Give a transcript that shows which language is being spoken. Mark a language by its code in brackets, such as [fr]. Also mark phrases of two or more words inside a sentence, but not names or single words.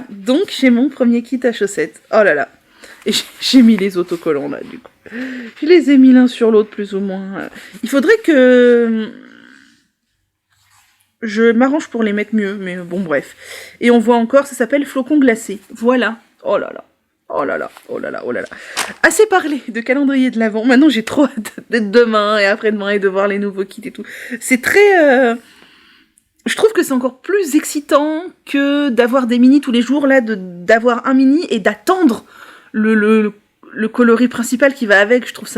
[fr] Donc, j'ai mon premier kit à chaussettes. Oh là là. Et j'ai mis les autocollants là, du coup. Je les ai mis l'un sur l'autre, plus ou moins. Il faudrait que... je m'arrange pour les mettre mieux, mais bon, bref. Et on voit encore, ça s'appelle flocon glacé. Voilà. Oh là là. Oh là là, oh là là, oh là là. Assez parlé de calendrier de l'Avent. Maintenant, j'ai trop hâte d'être demain et après-demain et de voir les nouveaux kits et tout. C'est très... Je trouve que c'est encore plus excitant que d'avoir des mini tous les jours, là, d'avoir un mini et d'attendre le coloris principal qui va avec.